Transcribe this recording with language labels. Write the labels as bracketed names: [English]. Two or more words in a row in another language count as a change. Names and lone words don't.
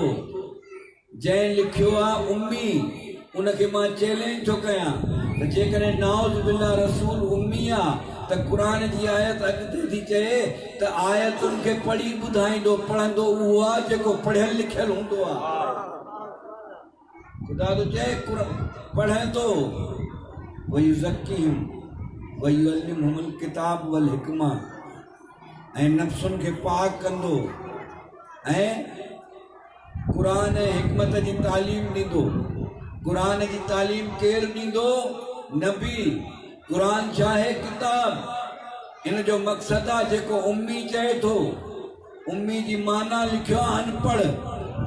[Sindhi] जंहिं लिखियो आहे उम्मी, उनखे मां चैलेंज थो कयां त जेकॾहिं [Arabic] نعوذ بالله [Sindhi] रसूल उम्मी आहे त क़ुरान जी आयत अॻिते थी चए त आयतुनि खे पढ़ी ॿुधाईंदो। पढ़ंदो उहो आहे जेको पढ़ियल लिखियल हूंदो आहे। ख़ुदा थो चए पढ़ंदो [Arabic] ويزكيهم ويعلمهم الكتاب والحكمة, [Sindhi] ऐं नफ़्सुनि खे पाक कंदो ऐं क़ुरान ऐं हिकमत जी तालीम ॾींदो। क़ुरान जी तालीम केरु ॾींदो? नबी। क़ुरान छा आहे? किताब। इन जो मक़सदु आहे जेको उम्मी चए थो, उम्मी जी माना लिखियो आहे अनपढ़।